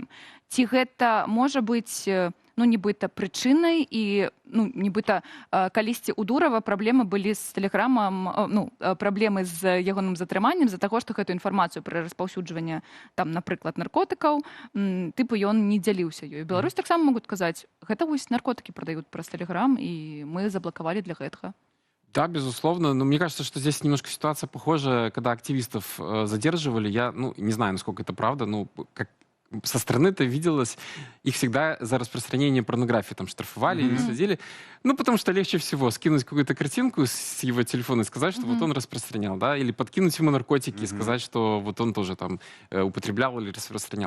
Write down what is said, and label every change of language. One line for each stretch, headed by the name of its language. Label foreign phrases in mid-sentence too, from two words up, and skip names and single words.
Belarusian: Ці гэта можа быць, ну, нібыта прычынай і, ну, нібыта калісьці у Дурава праблемы былі з Тэлеграмам, ну, праблемы з ягоным затрыманнем з-за таго, што гэту інфармацыю пра распаўсюджванне, там, напрыклад, наркотыкаў, тыпу ён не дзяліўся ёй. Беларусь таксама могуць казаць, гэта вось наркотыкі прадаюць праз Тэлеграм, і мы заблакавалі для гэтага.
Russian: Да, безусловно. Но мне кажется, что здесь немножко ситуация похожа, когда активистов задерживали. Я, ну, не знаю, насколько это правда, но как со стороны это виделось, их всегда за распространение порнографии там штрафовали или следили. Ну, потому что легче всего скинуть какую-то картинку с его телефона и сказать, что вот он распространял, да, или подкинуть ему наркотики и сказать, что вот он тоже там употреблял или распространял.